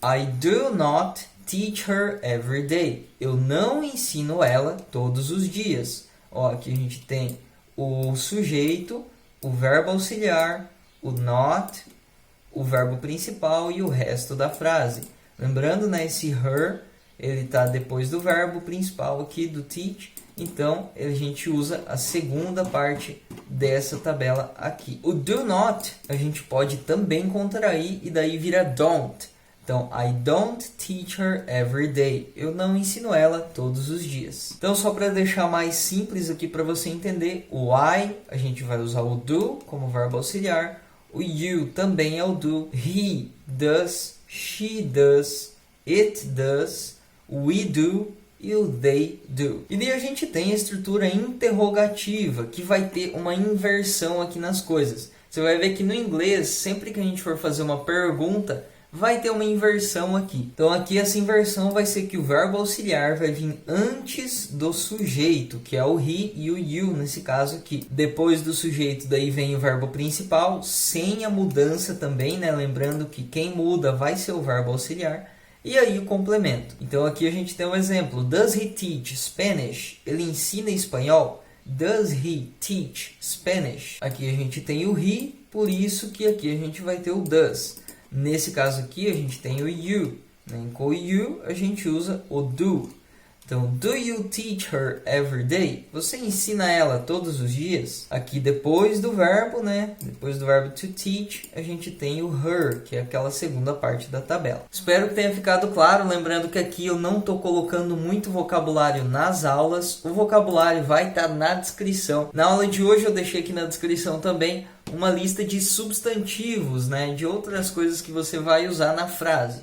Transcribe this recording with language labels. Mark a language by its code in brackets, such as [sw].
[en] I do not teach her every day. [pt] Eu não ensino ela todos os dias. Ó, aqui a gente tem o sujeito, o verbo auxiliar, o not, o verbo principal e o resto da frase. Lembrando, né, esse her, ele está depois do verbo principal aqui, do teach. Então, a gente usa a segunda parte dessa tabela aqui. O do not, a gente pode também contrair e daí vira don't. [en] Então, I don't teach her every day. [pt] Eu não ensino ela todos os dias. Então, só para deixar mais simples aqui para você entender, o I, a gente vai usar o do como verbo auxiliar. O you também é o do. [en] He does, she does, it does, we do e o they do. [pt] E daí a gente tem a estrutura interrogativa, que vai ter uma inversão aqui nas coisas. Você vai ver que no inglês, sempre que a gente for fazer uma pergunta, vai ter uma inversão aqui. Então aqui essa inversão vai ser que o verbo auxiliar vai vir antes do sujeito, que é o he e o you nesse caso aqui. Depois do sujeito daí vem o verbo principal, sem a mudança também, né? Lembrando que quem muda vai ser o verbo auxiliar. E aí o complemento. Então aqui a gente tem um exemplo. [en] Does he teach Spanish? [pt] Ele ensina espanhol? [en] Does he teach Spanish? [pt] Aqui a gente tem o he, por isso que aqui a gente vai ter o does. Nesse caso aqui a gente tem o you. Com o you a gente usa o do. [en] Então, do you teach her every day? [pt] Você ensina ela todos os dias? Aqui depois do verbo, né? Depois do verbo to teach, a gente tem o her, que é aquela segunda parte da tabela. Espero que tenha ficado claro, lembrando que aqui eu não estou colocando muito vocabulário nas aulas. O vocabulário vai estar na descrição. Na aula de hoje eu deixei aqui na descrição também uma lista de substantivos, né, de outras coisas que você vai usar na frase.